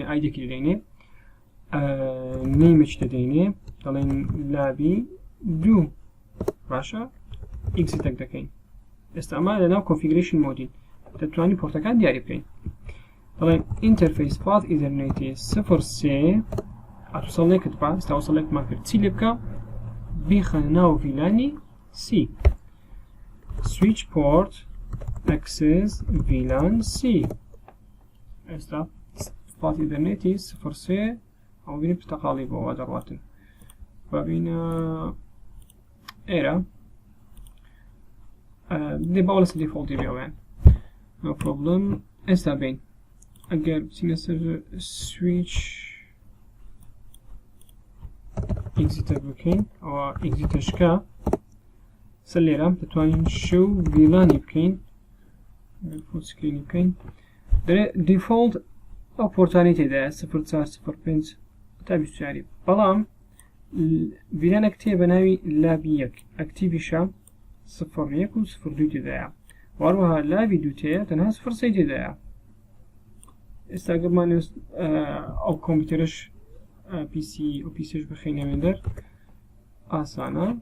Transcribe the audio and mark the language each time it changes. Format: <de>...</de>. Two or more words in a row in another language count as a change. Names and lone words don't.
<ckb>ئایدێکی دەدەینێ نەیمەچ دەدەینێ دەڵێن لابی دوو باشە ئیکسیتەک دەکەین ئێستا ئەمە لەناو</ckb> <en>configuration mode</en> <ckb>دەتوانین پۆرتەکان دیاری بکەین دەڵێن</ckb> <en>interface fast ethernet</en> <ckb>03 ئەتوسەڵێکت با ئێستا وەسەڵێکمان کرد چی لێ بکە بیخەنە ناو VLAنی C</ckb> <en>switch port access VLAN C</en> <ckb>ئێستا</ckb> <en>fast ethernet</en> <ckb>03 ئەو بینە پرتەقاڵی بۆەوە دەڕواتن ببینە ئێرە دێ باوە لەسەر دیفۆڵتی بێوێن</ckb> <en>no problem</en> <ckb>ئێستا بین ئەگەر بچینە سەر switch exit بکەین ئەوە exitشکە سەر لێرە دەتوانین</ckb> <en>show VLAN</en> <ckb>بکەین</ckb> <en>full screen</en> <ckb>بکەین دەرێ دیفۆڵت ئەو پۆرتانی تێدایە 0405 تا 24 بەڵام VLAنێک تێ بە ناوی لابی 1 ئەکتیڤیشە 01 و 02 تێدایە واروەها لابی دوو تەیە تەنها 03 تێدایە ئێستا گەمان ئەو کۆمپیوتەرش PC و PCش بخینەوێن دەر ئاسانە</ckb>